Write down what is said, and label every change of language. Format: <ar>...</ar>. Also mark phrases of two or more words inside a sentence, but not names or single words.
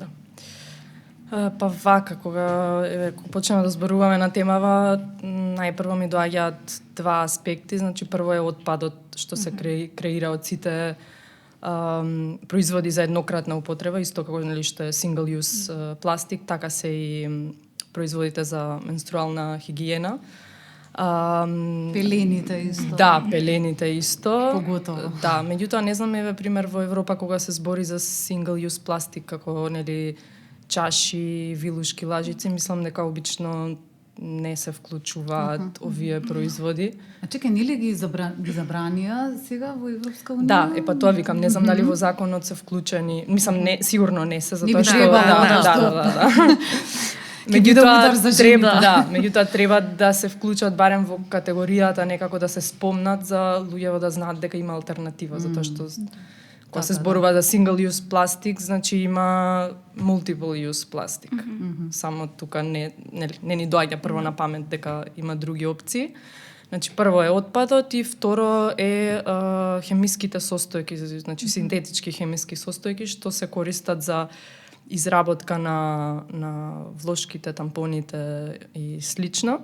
<mk>Па вака, кога почнеме да зборуваме на темава, најпрво ми доаѓаат два аспекти. Значи, прво е отпадот што се креира од сите производи за еднократна употреба, исто како што е</mk> <en>single use</en> <mk>пластик, така се и производите за менструална хигиена. Пелените исто. Да, пелените исто. Поготово. Да, меѓутоа не знам, еве пример во Европа кога се збори за</mk> <en>single use</en> <mk>пластик, како нели чаши, вилушки, лажици, мислам дека обично не се вклучуваат овие производи. А чекај, нели ги забранија сега во Европска унија? Да, па тоа викам, не знам дали во законот се вклучени, мислам не, сигурно не се, затоа би што требало, да. Меѓутоа треба да се вклучат барем во категоријата, некако да се спомнат за луѓето да знаат дека има алтернатива, затоа што кога се зборува за</mk> <en>single use</en> <mk>пластик, значи има</mk> <en>multiple use</en> <mk>пластик. Само тука не ни доаѓа прво на памет дека има други опции. Значи прво е отпадот и второ е хемиските состојки, значи синтетички хемиски состојки што се користат за изработка на влошките, тампоните и слично.</mk>